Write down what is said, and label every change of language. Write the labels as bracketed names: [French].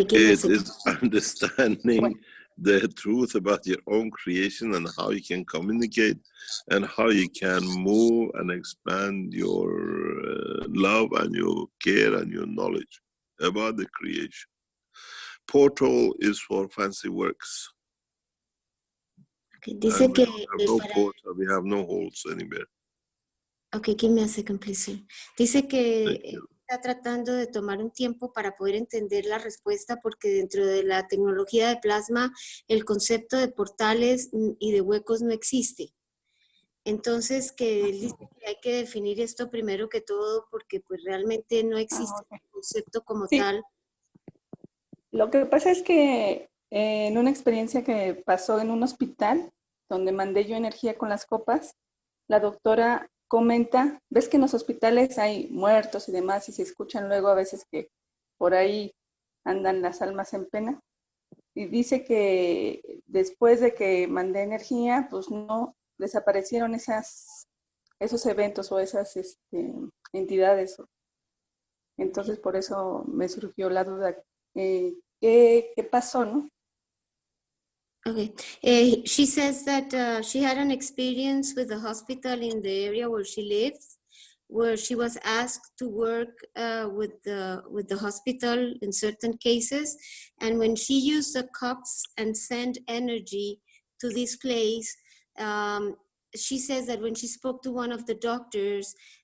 [English] it is understanding the truth about your own creation and how you can communicate and how you can move and expand your love and your care and your knowledge about the creation. Portal is for fancy works. [Spanish] Okay, dice que [English] we have no holes anywhere. Okay, give me a second, please, sir. [Spanish] Dice que está tratando de tomar un tiempo para poder entender la respuesta, porque dentro de la tecnología de plasma el concepto de portales y de huecos no existe. Entonces, que dice que hay que definir esto primero que todo, porque pues realmente no existe el concepto como tal. Lo que pasa es que en una experiencia que pasó en un hospital, donde mandé yo energía con las copas, la doctora comenta, ves que en los hospitales hay muertos y demás, y se escuchan luego a veces que por ahí andan las almas en pena. Y dice que después de que mandé energía, pues no desaparecieron esos eventos o esas entidades. Entonces por eso me surgió la duda, ¿qué pasó, no? [English] Okay. She says that she had an experience with the hospital in the area where she lives, where she was asked to work with the hospital in certain cases. And when she used the cups and sent energy to this place, she says that when she spoke to one of the doctors,